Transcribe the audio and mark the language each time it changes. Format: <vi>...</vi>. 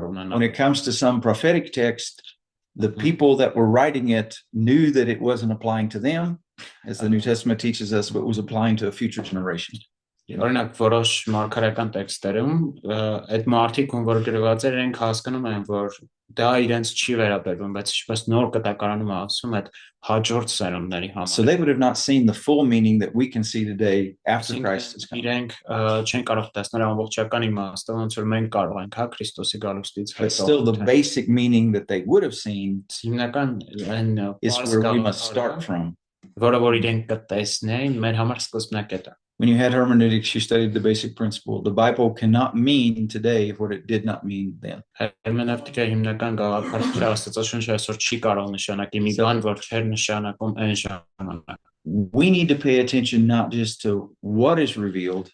<en>When it comes to some prophetic text, the people that were writing it knew that it wasn't applying to them, as the New Testament teaches us, but was applying to a future generation.</en> <hy>Օրինակ որոշ մարգարեական տեքստերում այդ մարդիկ ում որ գրված էր իրենք հասկանում են որ դա իրենց չի վերաբերվում բայց ինչպես նոր կտակարանում ասում այդ հաջորդ սերունդների համար.</hy> <en>So they would have not seen the full meaning that we can see today after Christ has come.</en> <hy>Իրենք չեն կարող տեսնել ամբողջական իմաստը ոնց որ մենք կարող ենք հա Քրիստոսի գալուստից հետո.</hy> <en>But still the basic meaning that they would have seen</en> <hy>հիմնական</hy> <en>is where we must start from.</en> <hy>Որը որ իրենք կտեսնեն մեր համար սկզբնակետը.</hy> <en>When you had hermeneutics, you studied the basic principle. The Bible cannot mean today what it did not mean then.</en> <hy>Hermeneutika հիմնական գաղափարը Աստծաշունչը այսօր չի կարող նշանակի մի բան, որ չէր նշանակում այն ժամանակ.</hy> <en>We need to pay attention not just to what is revealed,</en>